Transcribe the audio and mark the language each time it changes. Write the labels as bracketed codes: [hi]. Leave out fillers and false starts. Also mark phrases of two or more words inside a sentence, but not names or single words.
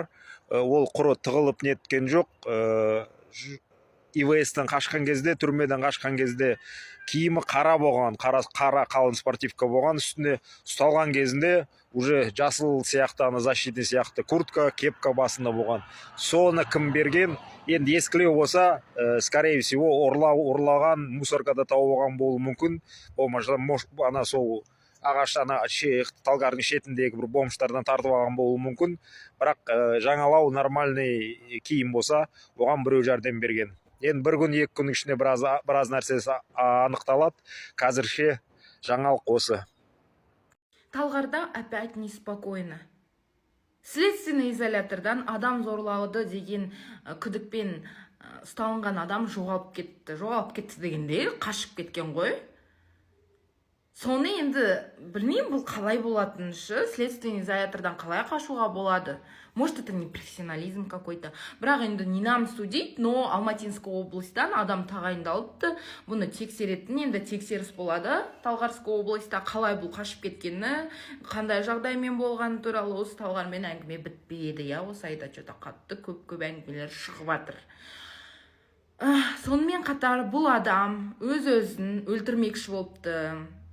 [kk] Ол құры тығылып неткен жоқ. ИВС-тен қашқан кезде, түрмеден қашқан кезде киімі қара болған, қара қалын спортивка болған, үстінде ұсталған кезінде уже жасыл сияқты, защитный сияқты куртка, кепка басында болған. Соны кім берген? Енді ескілеу болса, [ru] скорее всего, [kk] ұрлаған, мусоркада тауып болуы мүмкін. Болмаса, ана сол ағаш Талғардың шетіндегі бір бомждардан тартып алған болуы мүмкін. Бірақ жаңалау нормальный киім болса, оған біреу жәрдем берген. Енді бір күн, 2 күн ішінде біраз нәрсесі анықталады. Қазірше жаңалық осы. [ru] Талғарда опять неспокойно. Следственный изолятордан [kk] адам зорлауды деген күдікпен ұсталынған адам жоғалып кетті дегенде қашып кеткен ғой. Соны енді білмеймін, бұл қалай болатын шы, [ru] следственный изолятордан [kk] қалай қашуға болады? [ru] Может, это не профессионализм какой-то. [kk] Бірақ енді [ru] не нам судить, но Алматинская областьтан [kk] адам тағайындалыпты. Бұны тексеретін, енді тексеріс болады. [ru] Талғарская областьта [kk] қалай бұл қашып кеткені, қандай жағдаймен болғаны туралы осы Талғармен әңгіме бітпейді. Осы айда қатты көп әңгімелер шығып жатыр. Сонымен қатар бұл адам өз-өзін өлтірмекші болыпты.